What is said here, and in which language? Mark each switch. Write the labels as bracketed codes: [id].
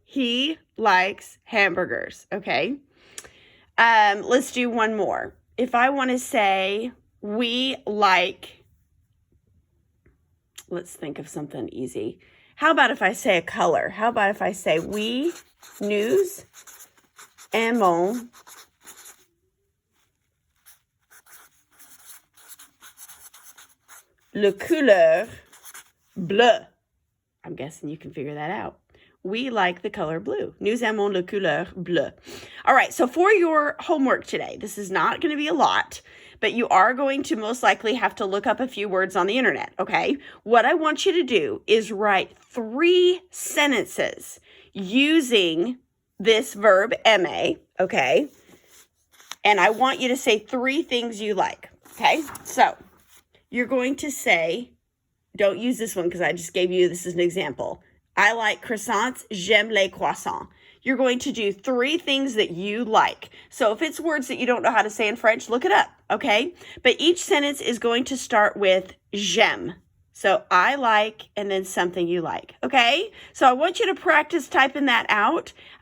[en] He likes hamburgers, okay? Let's do one more. If I want to say we like, let's think of something easy. How about if I say a color? How about if I say [fr] nous aimons le couleur bleu. [en] I'm guessing you can figure that out. We like the color blue. [fr] Nous aimons la couleur bleue. [en] All right, so for your homework today, this is not going to be a lot, but you are going to most likely have to look up a few words on the internet, okay? What I want you to do is write 3 sentences using this verb aimer, okay? And I want you to say 3 things you like, okay? So you're going to say, don't use this one because I just gave you this as an example. I like croissants, [fr] j'aime les croissants. [en] You're going to do 3 things that you like. So if it's words that you don't know how to say in French, look it up, okay? But each sentence is going to start with j'aime. So I like, and then something you like, okay? So I want you to practice typing that out.